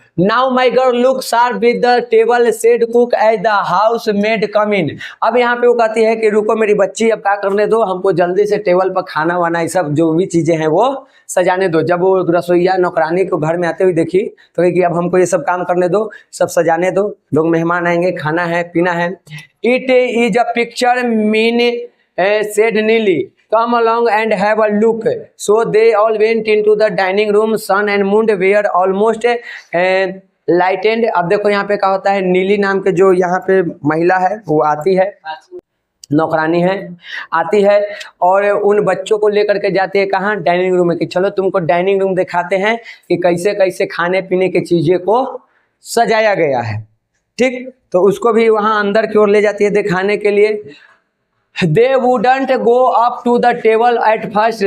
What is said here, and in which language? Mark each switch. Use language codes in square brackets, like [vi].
[en] Now my girl look sharp with the table said cook as the house maid come in. [hi] अब यहाँ पे वो कहती है कि रुको मेरी बच्ची, अब क्या करने दो, हमको जल्दी से टेबल पर खाना वाना ये सब जो भी चीजें हैं वो सजाने दो। जब वो रसोईया नौकरानी को घर में आते हुए देखी तो कही कि अब हमको ये सब काम करने दो, सब सजाने दो, लोग मेहमान आएंगे, खाना है पीना है। [en] It is a picture mean said Neely, come along and have a look. So they all went into the dining room. Sun and moon were almost lightened. [hi] अब देखो यहाँ पे क्या होता है, नीली नाम के जो यहाँ पे महिला है वो आती है नौकरानी है, आती है और उन बच्चों को लेकर के जाती है कहाँ, डाइनिंग रूम में, कि चलो तुमको डाइनिंग रूम दिखाते हैं कि कैसे कैसे खाने पीने की चीज़ें को सजाया गया है। ठीक, तो उसको भी वहाँ अंदर की ओर ले जाती है दिखाने के लिए। [en] They wouldn't go up to the table at first.